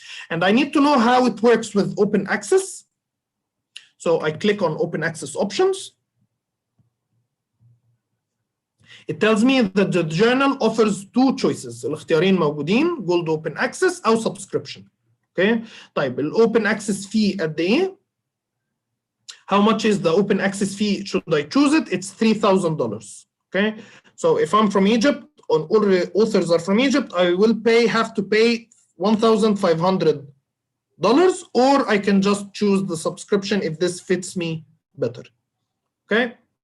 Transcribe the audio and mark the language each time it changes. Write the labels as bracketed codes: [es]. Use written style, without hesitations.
[en] And I need to know how it works with open access. So I click on open access options. It tells me that the journal offers two choices. [ar] الاختيارين موجودين, [en] gold open access أو subscription. Okay. [ar] طيب ال [en] open access fee [ar] قد إيه? [en] How much is the open access fee? Should I choose it? It's $3,000. Okay. So if I'm from Egypt, all authors are from Egypt, I will have to pay $1,500, or I can just choose the subscription if this fits me better. Okay.